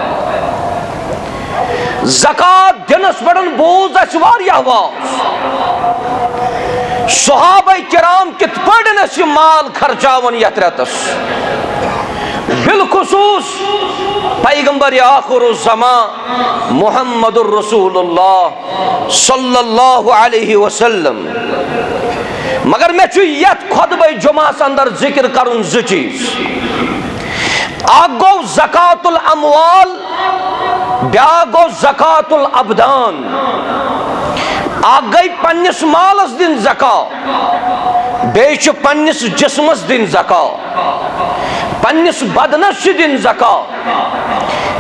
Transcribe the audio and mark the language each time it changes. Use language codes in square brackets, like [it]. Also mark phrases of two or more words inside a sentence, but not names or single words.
[ks] ज़कात दिनस पे बोझ वास सहाबा किराम कित पे माल खर्चावन यथ रेतस बिलखुसूस पैगंबर आखिरुज़्ज़मा [ar] محمد رسول الله صلى الله عليه وسلم. [ks] मगर मे यथ खुतबे जुमास अंदर जिक्र करुन ज चीज अ गो [ar] زكاة الأموال [ks] ब्या गो [ar] زكاة الأبدان. [ks] अ गई पन्निस मालस दिन ज़कात बेच पन्निस जिस्मस दिन ज़कात पन्निस बदनस दिन ज़कात।